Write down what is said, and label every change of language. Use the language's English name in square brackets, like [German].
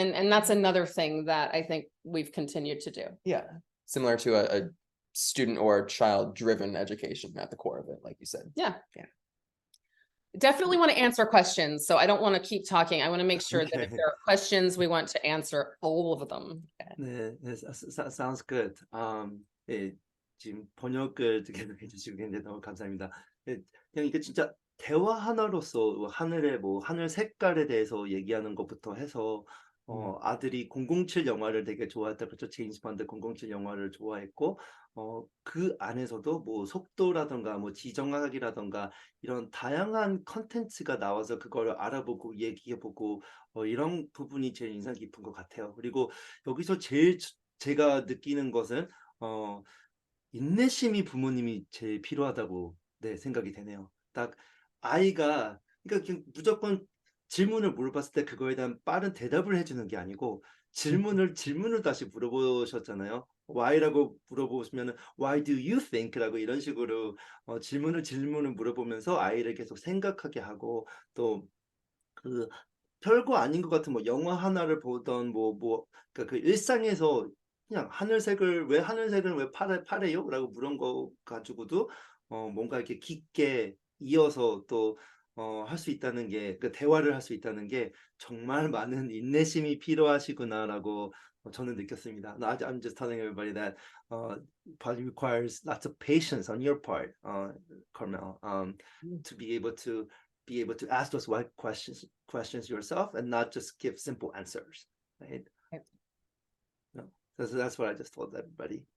[English] And that's another thing that I think we've continued to do. Yeah, similar to a student or child driven education at the core of it, like you said. Yeah. Definitely want to answer questions, so I don't want to keep talking. I want to make sure that if there are questions, we want to answer all of them. 네, sounds good. [Korean] 예, 지금 번역을 계속 해주시고 굉장히 너무 감사합니다. 예, 그냥 이게 진짜 대화 하나로서 하늘의 하늘 색깔에 대해서 얘기하는 것부터 해서 아들이 007 영화를 되게 좋아했다. 그렇죠. 제임스 본드 007 영화를 좋아했고 그 안에서도 속도라던가 지정학이라던가 이런 다양한 컨텐츠가 나와서 그걸 알아보고 얘기해보고 이런 부분이 제일 인상 깊은 것 같아요. 그리고 여기서 제일 제가 느끼는 것은 인내심이 부모님이 제일 필요하다고 생각이 되네요. 딱 아이가 그러니까 그냥 무조건 질문을 물어봤을 때 그거에 대한 빠른 대답을 해주는 게 아니고 질문을 다시 물어보셨잖아요. [English] Why라고 [Korean] 물어보시면 [English] Why do you think? [Korean] 라고 이런 식으로 질문을 물어보면서 아이를 계속 생각하게 하고 또 그 별거 아닌 것 같은 영화 하나를 보던 그러니까 그 일상에서 그냥 하늘색을 왜 파래요? 라고 물은 거 가지고도 뭔가 이렇게 깊게 이어서 또 할 수 있다는 게 그 대화를 할 수 있다는 게 정말 많은 인내심이 필요하시구나라고 저는 느꼈습니다. [English] No, I'm just telling everybody that probably requires lots of patience on your part, Carmell, to be able to ask those right questions yourself and not just give simple answers, right? No, that's what I just told everybody.